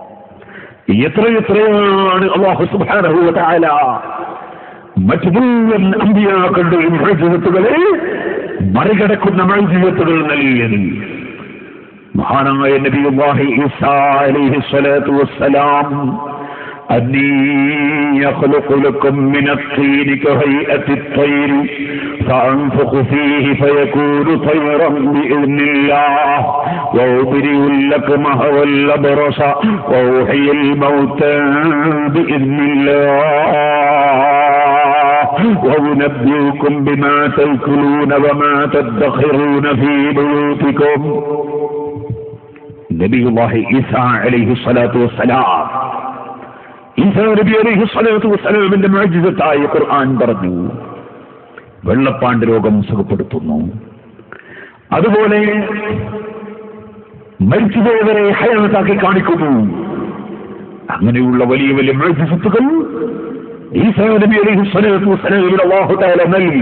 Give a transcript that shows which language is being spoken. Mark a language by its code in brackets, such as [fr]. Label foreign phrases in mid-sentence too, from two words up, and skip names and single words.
[ml] എത്രയാണ് [ar] الله سبحانه وتعالى [ml] മറ്റു മുഴുവൻ അമ്പിയാക്കളുടെയും മുഅ്ജിസത്തുകളെ മറികടക്കുന്ന മുഅ്ജിസത്തുകൾ നൽകിയത്. [ar] മഹാനായ نبي الله عيسى عليه الصلاة والسلام أني يخلق لكم من الطين كهيئة الطير فأنفخ فيه فيكون طيرا بإذن الله وأبرئ الأكمه والأبرص وأحيي الموتى بإذن الله وأنبئكم بما تأكلون وما تدخرون في بيوتكم. نبي الله عيسى عليه الصلاة والسلام [ml] ഈസാ നബി [ar] عليه الصلاة [ml] വസ്സലാമിന്റെ മുഅ്ജിസത്തായ ഖുർആൻ പറഞ്ഞു, വെള്ളപ്പാണ്ട് രോഗം സുഖപ്പെടുത്തുന്നു, അതുപോലെ മരിച്ചുപോയവരെ ഹയാത്താക്കി കാണിക്കുന്നു. അങ്ങനെയുള്ള വലിയ വലിയ മുഅ്ജിസത്തുകൾ ഈസാ നബി [ar] عليه الصلاة [ml] വസ്സലാമിന് [ar] الله تعالى [ml] നൽകി.